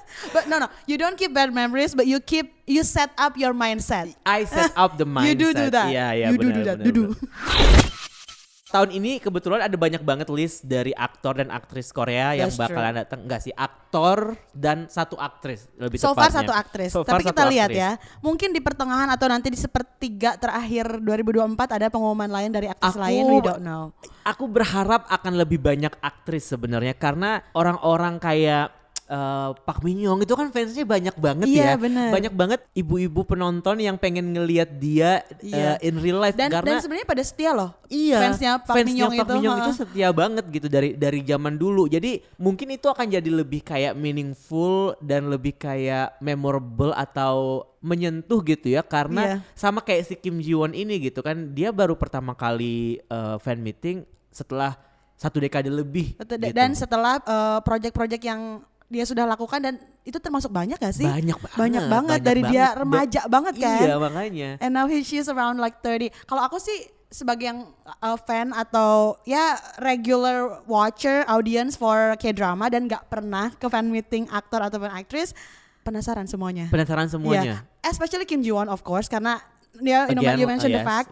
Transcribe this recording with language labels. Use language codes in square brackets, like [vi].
[en] But no, you don't keep bad memories, but you set up your mindset. I set up the mindset. You do that. Yeah, you [id] benar, [en] do that. [id] Tahun ini kebetulan ada banyak banget list dari aktor dan aktris Korea yang bakalan datang. Enggak sih, aktor dan satu aktris lebih tepatnya. [en] So far [id] satu aktris. Tapi kita lihat ya, mungkin di pertengahan atau nanti di sepertiga terakhir 2024 ada pengumuman lain dari aktris lain, [en] we don't know. [id] Aku berharap akan lebih banyak aktris sebenarnya, karena orang-orang kayak Park Min Young itu kan fansnya banyak banget ya. Bener. Banyak banget ibu-ibu penonton yang pengen ngelihat dia [en] in real life. [id] Dan sebenarnya pada setia loh. Iya. Fansnya Park Min Young itu setia banget gitu dari zaman dulu. Jadi mungkin itu akan jadi lebih kayak meaningful dan lebih kayak memorable atau menyentuh gitu ya, karena sama kayak si Kim Ji Won ini gitu kan, dia baru pertama kali fan meeting setelah 1 dekade lebih. Gitu. Dan setelah project-project yang dia sudah lakukan, dan itu termasuk banyak gak sih? Banyak banget dari dia remaja banget kan. Iya makanya. [en] And now she's around like 30. [id] Kalau aku sih sebagai yang fan atau ya [en] regular watcher, audience for K-drama [id] dan gak pernah ke fan meeting aktor ataupun aktris, penasaran semuanya. [en] Yeah. Especially Kim Ji Won of course, [id] karena [en] you mentioned the fact.